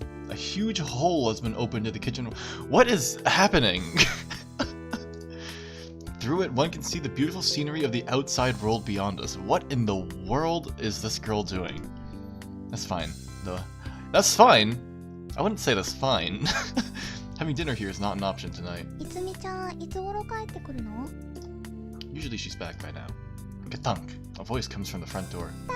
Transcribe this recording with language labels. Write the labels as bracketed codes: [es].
[en] A huge hole has been opened in the kitchen. What is happening? Through it, one can see the beautiful scenery of the outside world beyond us. What in the world is this girl doing? That's fine. That's fine. I wouldn't say that's fine. Having dinner here is not an option tonight. [ja] いつみちゃん、いつ頃帰ってくるの? [en] Usually she's back by now. Kathunk. A voice comes from the front door.